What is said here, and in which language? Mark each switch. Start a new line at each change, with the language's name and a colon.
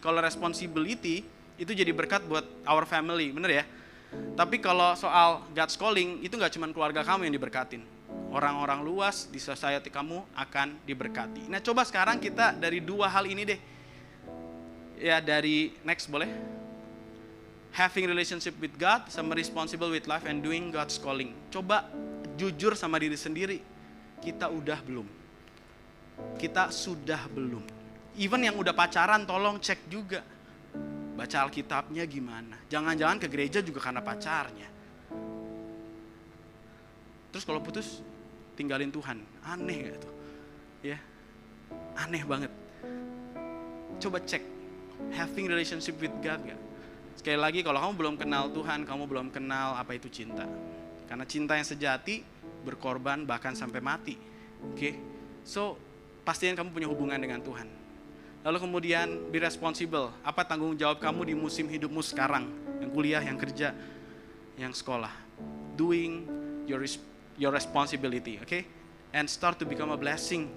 Indonesian: Kalau responsibility, itu jadi berkat buat
English: our family,
Indonesian: bener ya? Tapi kalau soal God's calling, itu gak cuma keluarga kamu yang diberkatin. Orang-orang luas di society kamu akan diberkati. Nah, coba sekarang kita dari dua hal ini deh. Ya, dari next boleh.
English: Having relationship with God,
Indonesian: sama
English: responsible with life and doing God's calling.
Indonesian: Coba jujur sama diri sendiri. Kita udah belum? Kita sudah belum? Even yang udah pacaran, tolong cek juga. Baca Alkitabnya gimana? Jangan-jangan ke gereja juga karena pacarnya. Terus kalau putus, tinggalin Tuhan. Aneh gak tuh? Ya, aneh banget. Coba cek,
English: having relationship with God
Indonesian: gak? Sekali lagi, kalau kamu belum kenal Tuhan, kamu belum kenal apa itu cinta. Karena cinta yang sejati, berkorban bahkan sampai mati. So, pastiin kamu punya hubungan dengan Tuhan. Lalu kemudian,
English: be responsible.
Indonesian: Apa tanggung jawab kamu di musim hidupmu sekarang? Yang kuliah, yang kerja, yang sekolah.
English: Doing your responsibility, and start to become a blessing.